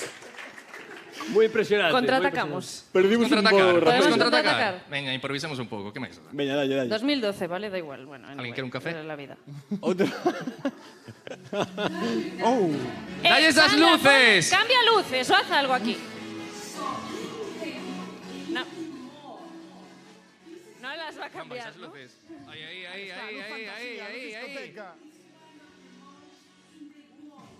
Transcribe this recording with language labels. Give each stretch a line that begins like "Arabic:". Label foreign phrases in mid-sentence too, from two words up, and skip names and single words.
Spanish: Muy impresionante. Contraatacamos. Perdimos un Contraatacar, poco, podemos Rafael. contraatacar. Venga,
Galician: improvisemos un pouco, que máis? Veña, dalle.
Spanish: 2012, vale, da igual. Bueno,
Galician: Alguén quere un café?
Spanish: La vida.
Galician: Outro. Oh. ¡Dalle esas cambia, luces!
Spanish: Cambia luces o haz algo aquí. No. No las va a cambiar, ¿no? Ahí.